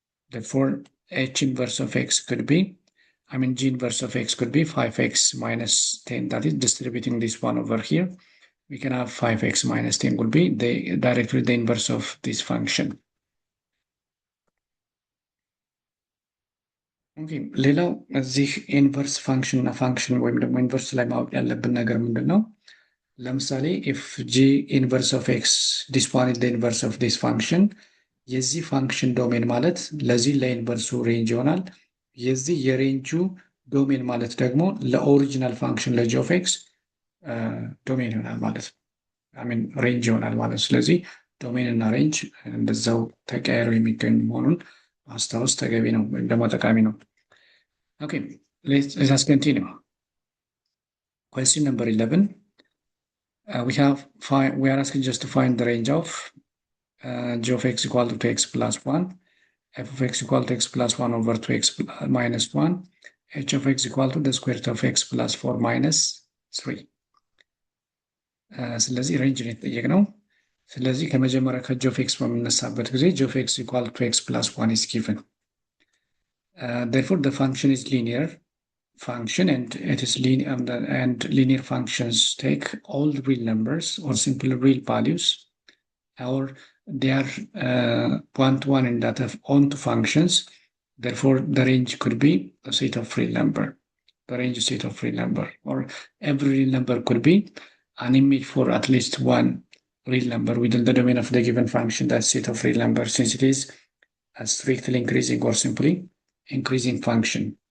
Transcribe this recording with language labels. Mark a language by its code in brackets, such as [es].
[en] Therefore, h inverse of x could be, g inverse of x could be 5x minus 10, that is distributing this one over here. We can have 5x minus 10 will be directly the inverse of this function. [am] Okay, ሌላው እዚህ ኢንቨርስ ፋንክሽን እና ፋንክሽን ወይም ደግሞ ኢንቨርስ ላይ ማወቅ ያለብን ነገር ምንድን ነው? ለምሳሌ [en] if g inverse of x, this one is the inverse of this function, [am] የዚህ ፋንክሽን ዶሜን ማለት ለዚህ ለኢንቨርሱ ሬንጅ ይሆናል። የዚህ የሬንጁ ዶሜን ማለት ደግሞ ለኦሪጂናል ፋንክሽን ለጂ ኦፍ ኤክስ ዶሜን ይሆናል ማለት ነው። ሬንጅ ይሆናል ማለት ነው። ስለዚህ ዶሜን እና ሬንጅ እንደዛው ተቀያይረው የሚገኙ መሆኑን ማስታወስ ተገቢ ነው ወይም ደግሞ ጠቃሚ ነው። ኦኬ [en] let's continue. Question number 11. We are asking just to find the range of g of x equal to 2x plus 1, f of x equal to x plus 1 over 2x minus 1, h of x equal to the square root of x plus 4 minus 3. [am] ስለዚህ ሬንጅ ነው የተጠየቅነው። ስለዚህ ከመጀመሪያ ከጂ ኦፍ ኤክስ በምነሳበት ጊዜ [en] g of x equal to x plus 1 is given. Therefore, the function is linear function, and it is linear, and linear functions take all real numbers or simple real values, or they are one-to-one in that of onto functions. Therefore, the range could be a set of real number. The range is set of real number, or every real number could be an image for at least one real number within the domain of the given function, that set of real number, since it is a strictly increasing or simply increasing function.